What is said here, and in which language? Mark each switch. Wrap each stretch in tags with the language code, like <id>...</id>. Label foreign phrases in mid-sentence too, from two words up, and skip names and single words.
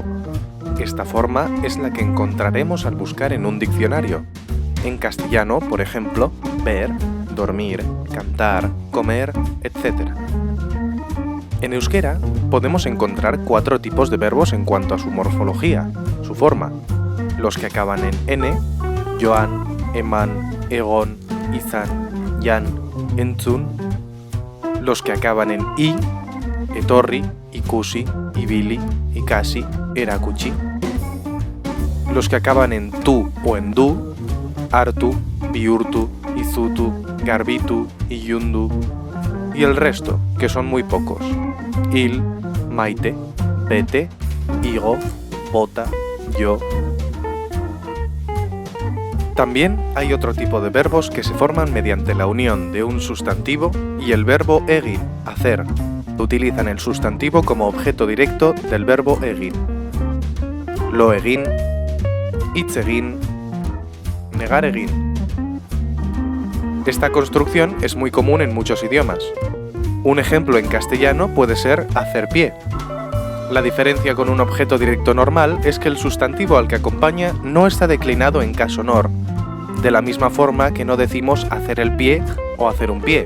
<es>Esta forma es la que encontraremos al buscar en un diccionario. En castellano, por ejemplo, ver, dormir, cantar, comer, etc. En euskera podemos encontrar 4 tipos de verbos en cuanto a su morfología, su forma. Los que acaban en n,</es> <eu>joan, eman, egon, izan, jan, entzun.</eu> <es>Los que acaban en i,</es> <eu>etorri, ikusi, ibili, ikasi, erakutsi.</eu> <es>Los que acaban en tu o en du,</es> <eu>hartu, bihurtu, izutu, garbitu, ilundu.</eu> <es>Y el resto, que son muy pocos.</es> <eu>Il, maite, bete, igo, bota, yo.</eu> <es>También hay otro tipo de verbos que se forman mediante la unión de un sustantivo y el verbo egin, hacer. Utilizan el sustantivo como objeto directo del verbo egin.</es> <eu>Lo egin, hitz egin, negar egin.</eu> <es>Esta construcción es muy común en muchos idiomas. Un ejemplo en castellano puede ser hacer pie. La diferencia con un objeto directo normal es que el sustantivo al que acompaña no está declinado en caso nor, de la misma forma que no decimos hacer el pie o hacer un pie.</es>